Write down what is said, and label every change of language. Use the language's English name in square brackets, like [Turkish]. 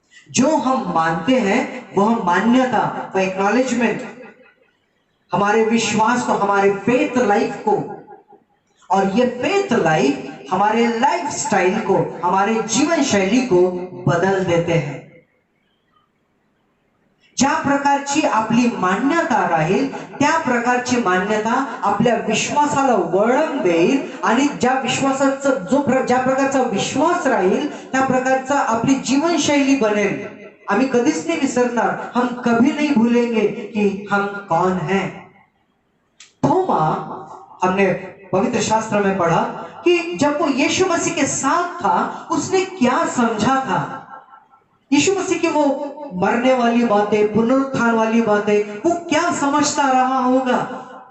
[Hindi] जो हम मानते हैं वह मान्यता, वह एक्नॉलेजमेंट हमारे विश्वास को, हमारे फेथ लाइफ को, और ये फेथ लाइफ हमारे लाइफ स्टाइल को, हमारे जीवन शैली को बदल देते हैं। [Marathi] ज्या प्रकारची आपली मान्यता राहील त्या प्रकारची मान्यता आपल्या विश्वासाला वळण देईल आणि ज्या प्रकारचा विश्वास राहील त्या प्रकारचा आपली जीवनशैली बनेल। आम्ही कधीच नहीं विसरणार, [Hindi] हम कभी नहीं भूलेंगे कि हम कौन हैं। थोमा, हमने पवित्र शास्त्र में पढ़ा कि जब वो यीशु मसीह के साथ था उसने क्या समझा था। यीशु मसीह की वो मरने वाली बातें, पुनरुत्थान वाली बातें, वो क्या समझता रहा होगा।